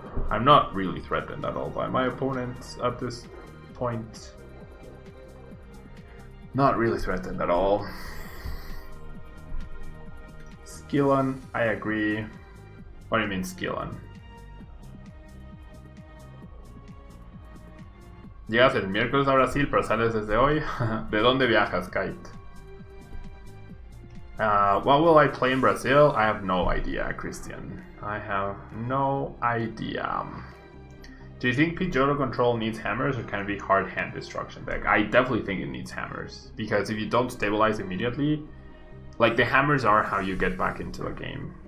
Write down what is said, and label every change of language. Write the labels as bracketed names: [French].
[English] I'm not really threatened at all by my opponents at this point. Not really threatened at all. Skillon, I agree. What do you mean Skillon? [Spanish] Llegas el miércoles a Brasil, pero sales desde hoy. ¿De dónde viajas, Kite? [English] What will I play in Brazil? I have no idea, Christian. I have no idea. Do you think Pidgeotto control needs hammers, or can it be hard hand destruction deck? I definitely think it needs hammers, because if you don't stabilize immediately, like the hammers are how you get back into a game.